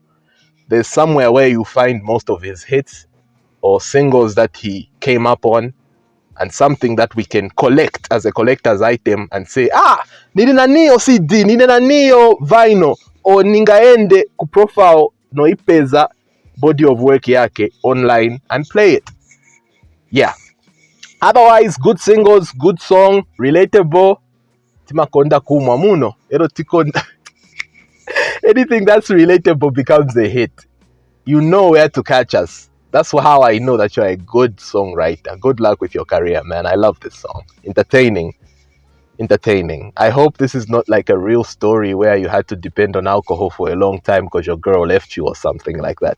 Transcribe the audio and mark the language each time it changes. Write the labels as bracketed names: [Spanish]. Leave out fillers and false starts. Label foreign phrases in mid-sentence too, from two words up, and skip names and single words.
[English] There's somewhere where you find most of his hits or singles that he came up on, and something that we can collect as a collector's item and say, [Nyanja] nina Neo CD, nina Neo vinyl, [English] or [Nyanja] ningaende ku profile no ipeza [English] body of work yake online and play it. Yeah. Otherwise, good singles, good song, relatable. [Nyanja] Timakonda kumwa muno. Erotikonda. [English] Anything that's relatable becomes a hit. You know where to catch us. That's how I know that you're a good songwriter. Good luck with your career, man. I love this song. Entertaining. I hope this is not like a real story where you had to depend on alcohol for a long time because your girl left you or something like that.